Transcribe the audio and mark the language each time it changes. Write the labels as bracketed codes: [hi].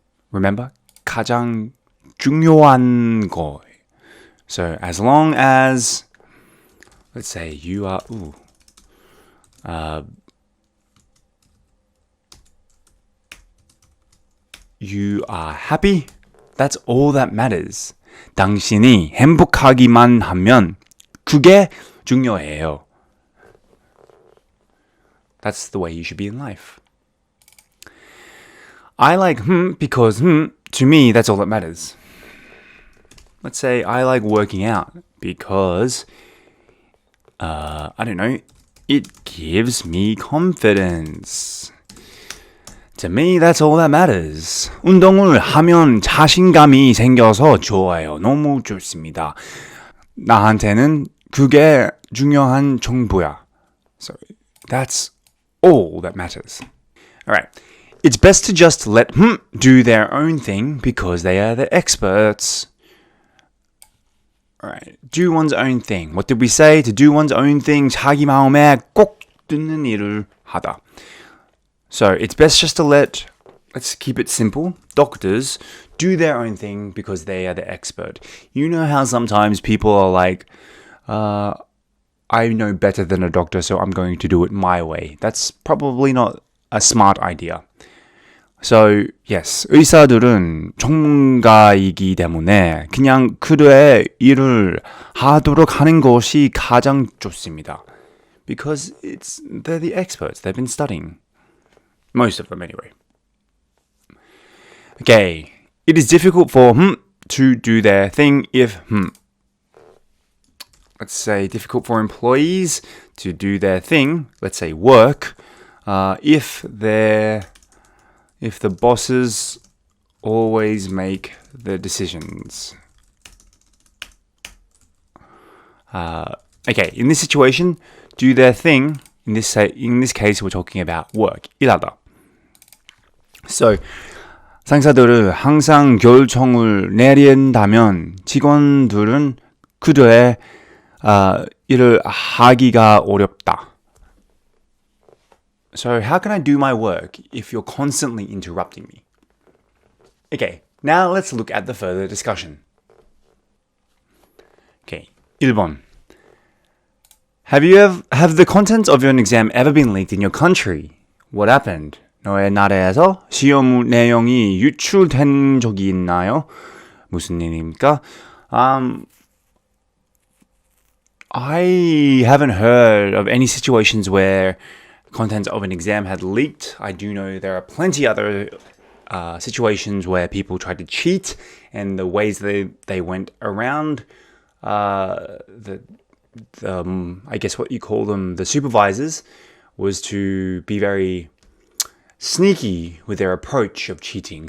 [en] Remember? [ko] 가장 중요한 거. [en] So, as long as, let's say you are, you are happy, that's all that matters. [ko] 당신이 행복하기만 하면 그게 중요해요. [en] That's the way you should be in life. I like because to me that's all that matters. Let's say I like working out because I don't know, it gives me confidence. To me, that's all that matters. [ko] 운동을 하면 자신감이 생겨서 좋아요. 너무 좋습니다. 나한테는 그게 중요한 정보야. [en] So that's all that matters. Alright. It's best to just let do their own thing because they are the experts. Alright. Do one's own thing. What did we say? To do one's own thing. [ko] 자기 마음에 꼭 드는 일을 하다. [en] So it's best just to let's keep it simple, doctors do their own thing because they are the expert. You know how sometimes people are like, I know better than a doctor, so I'm going to do it my way. That's probably not a smart idea. So, yes, [ko] 의사들은 전문가이기 때문에 그냥 그들의 일을 하도록 하는 것이 가장 좋습니다. [en] Because they're the experts, they've been studying. Most of them, anyway. Okay. It is difficult for to do their thing if let's say difficult for employees to do their thing, let's say work, if the bosses always make the decisions. Okay, in this situation, do their thing. In this case, we're talking about work. [ko] 일하다. [en] So, [ko] 상사들은 항상 결정을 내린다면 직원들은 그들의 일을 하기가 어렵다. [en] So, how can I do my work if you're constantly interrupting me? Okay, now let's look at the further discussion. Okay, 1번. Have the contents of your exam ever been leaked in your country? What happened? [ko] 너의 나라에서 시험 내용이 유출된 적이 있나요? 무슨 일입니까? [en] I haven't heard of any situations where contents of an exam had leaked. I do know there are plenty other situations where people tried to cheat, and the ways they went around the I guess what you call them, the supervisors, was to be very sneaky with their approach of cheating.